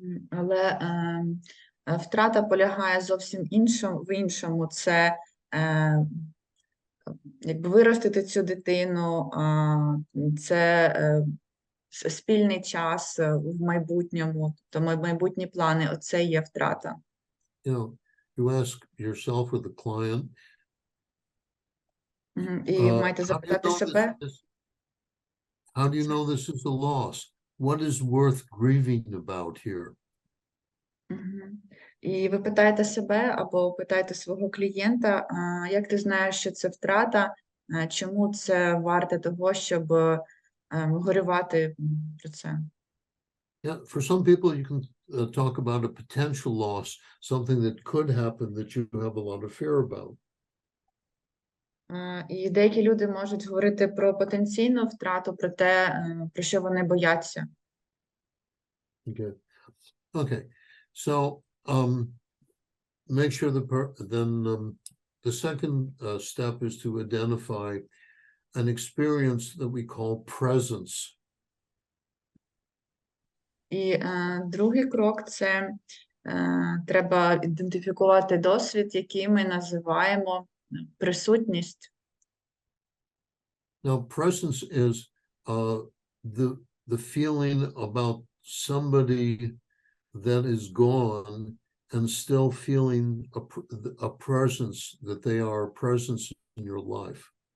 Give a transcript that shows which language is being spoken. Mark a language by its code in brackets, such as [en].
[uk] Але втрата полягає зовсім в іншому. Це якби виростити цю дитину, це спільний час в майбутньому, тобто майбутні плани, оце є втрата. [en] You ask yourself or the client, [uk] і маєте запитати себе. [en] How do you know this is a loss? What is worth grieving about here? [uk] І ви питаєте себе або питаєте свого клієнта, як ти знаєш, що це втрата, чому це варте того, щоб горювати про це? [en] Yeah, for some people you can talk about a potential loss, something that could happen that you have a lot of fear about. [uk] І деякі люди можуть говорити про потенційну втрату, про те, про що вони бояться. [en] Okay. Okay. So make sure the second step is to identify an experience that we call presence. [uk] І другий крок – це треба ідентифікувати досвід, який ми називаємо присутність. [en] Now, presence is the feeling about somebody that is gone and still feeling a presence, that they are a presence in your life.